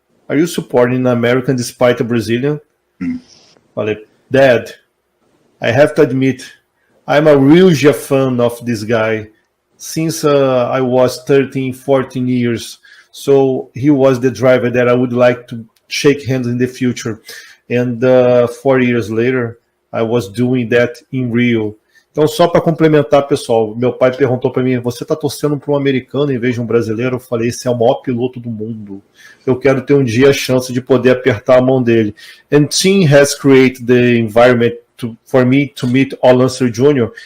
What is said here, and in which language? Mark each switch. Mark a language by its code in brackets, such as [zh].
[en] Are you supporting an American despite a Brazilian?" [pt] Falei, [en] "Dad, I have to admit, I'm a real fan of this guy since I was 13, 14 years. So he was the driver that I would like to shake hands in the future." And 4 years later, I was doing that in Rio. [pt] Então, só para complementar, pessoal, meu pai perguntou para mim, você está torcendo para um americano em vez de um brasileiro? Eu falei, esse é o maior piloto do mundo. Eu quero ter um dia a chance de poder apertar a mão dele. [en] And Tim has created the environment for me to meet Alonso Jr.